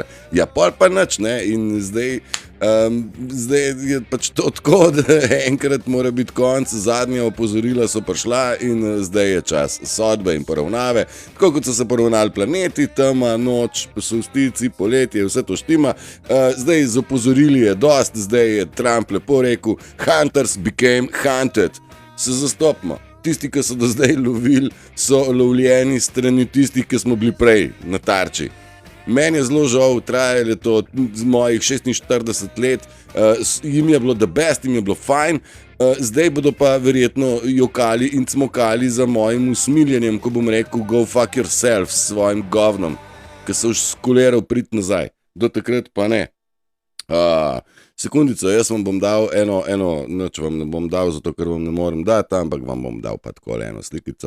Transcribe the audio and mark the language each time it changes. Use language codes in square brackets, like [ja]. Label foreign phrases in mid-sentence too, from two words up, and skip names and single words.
[sl] Ja, pol pa nič, ne, in zdaj je pač to tako, da enkrat mora biti konc, zadnja opozorila so prišla in zdaj je čas sodbe in poravnave, tako kot so se poravnali planeti, tema, noč, solstici, poletje, vse to štima. Zdaj z opozorili je dost, zdaj je Trump lepo rekel, [en] hunters became hunted. [sl] Se zastopimo. Tisti, ki so do zdaj lovili, so lovljeni strani tistih, ki smo bili prej na tarči. Meni je zelo žal, trajalo je to z mojih 46 let, jim je bilo [en] the best, [sl] jim je bilo fajn, zdaj bodo pa verjetno jokali in cmokali za mojim usmiljenjem, ko bom rekel [en] go fuck yourself [sl] s svojim govnom, ki se už skuliral priti nazaj. Do takrat pa ne. Sekundico, jaz vam bom dal noč vam ne bom dal, zato ker vam ne morem dati, ampak vam bom dal pa takole eno slikico.